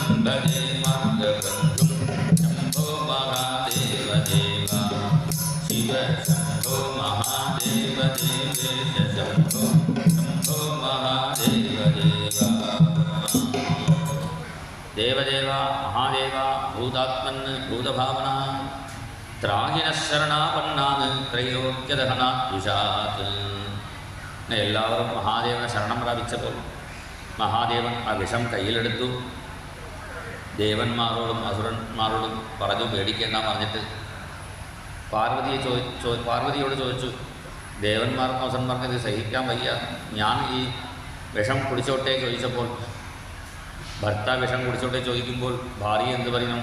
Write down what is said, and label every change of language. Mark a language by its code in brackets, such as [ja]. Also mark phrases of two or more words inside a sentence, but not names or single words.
[sa] भजे मार्गबन्धुं शम्भो महादेव देवा शिव शम्भो महादेव देवेश शम्भो शम्भो महादेव देवा देवदेव महादेव भूतात्मन् भूतभावना ത്രാഹിനശരണാപന്നാണ് ത്രൈലോക്യദഹനാത്വിഷാത്. [ml] എല്ലാവരും മഹാദേവനെ ശരണം പ്രാപിച്ചപ്പോൾ മഹാദേവൻ ആ വിഷം കയ്യിലെടുത്തു. ദേവന്മാരോടും അസുരന്മാരോടും പറഞ്ഞു പേടിക്കേണ്ട പറഞ്ഞിട്ട് പാർവതിയോട് ചോദിച്ചു, ദേവന്മാർക്കും അസുരന്മാർക്കും ഇത് സഹിക്കാൻ വയ്യ, ഞാൻ ഈ വിഷം കുടിച്ചോട്ടെ ചോദിച്ചപ്പോൾ ഭർത്താവ് വിഷം കുടിച്ചോട്ടെ ചോദിക്കുമ്പോൾ ഭാര്യ എന്ത് പറയണം?